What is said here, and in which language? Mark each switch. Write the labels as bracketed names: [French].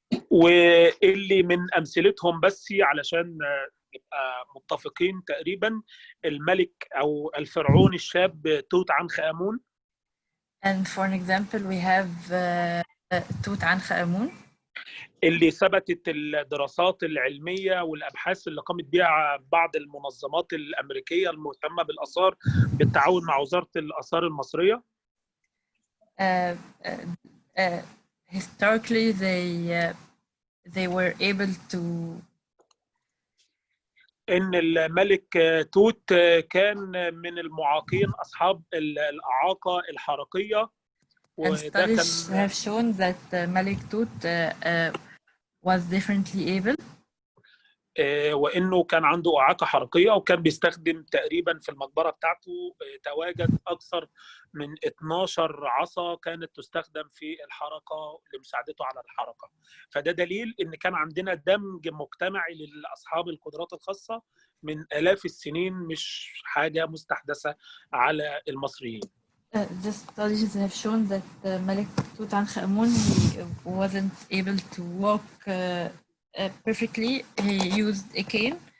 [Arabic] واللي من أمثلتهم بس علشان نبقى متفقين تقريبا الملك أو الفرعون الشاب توت عنخ آمون. [English] And for an example, we have توت عنخ آمون. [Arabic] اللي ثبتت الدراسات العلمية والأبحاث اللي قامت بها بعض المنظمات الأمريكية المهتمة بالآثار بالتعاون مع وزارة الآثار المصرية. [English] Historically, they were able to. [Arabic] إن الملك توت كان من المعاقين أصحاب الإعاقة الحركية. [English] And studies have shown that Malik Tut was differently able. [Arabic] وإنه كان عنده إعاقة حركية وكان بيستخدم تقريبا في المقبرة بتاعته تواجد أكثر من 12 عصا كانت تستخدم في الحركة لمساعدته على الحركة. فده دليل إن كان عندنا دمج مجتمعي لأصحاب القدرات الخاصة من آلاف السنين، مش حاجة مستحدثة على المصريين. [English] The studies have shown that Malik Tutankhamun wasn't able to walk perfectly. He used a cane.